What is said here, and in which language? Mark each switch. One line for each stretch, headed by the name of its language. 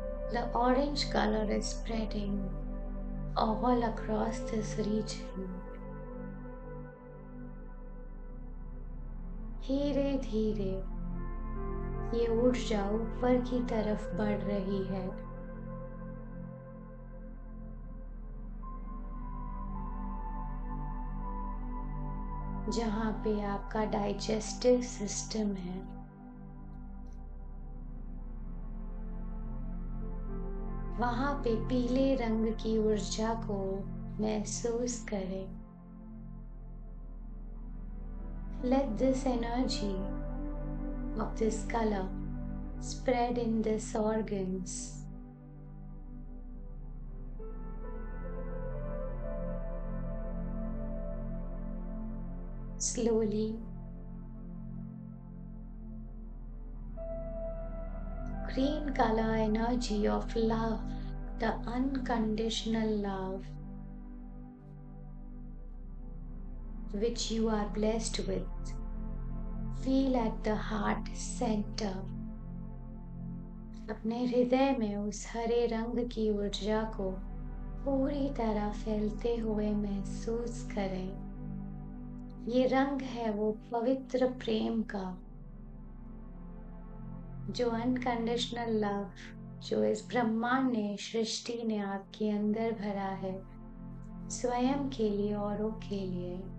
English: The orange color is spreading all across this region.
Hindi: धीरे धीरे ये ऊर्जा ऊपर की तरफ बढ़ रही है। जहाँ पे आपका डाइजेस्टिव सिस्टम है, वहाँ पे पीले रंग की ऊर्जा को महसूस करें।
English: Let this energy of this color spread in these organs. Slowly, green color energy of love, the unconditional love which you are blessed with, feel at the heart center.
Hindi: अपने हृदय में उस हरे रंग की ऊर्जा को पूरी तरह फैलते हुए महसूस करें। ये रंग है वो पवित्र प्रेम का, जो
English: unconditional love,
Hindi: जो इस ब्रह्मांड ने, सृष्टि ने आपके अंदर भरा है, स्वयं के लिए, औरों के लिए।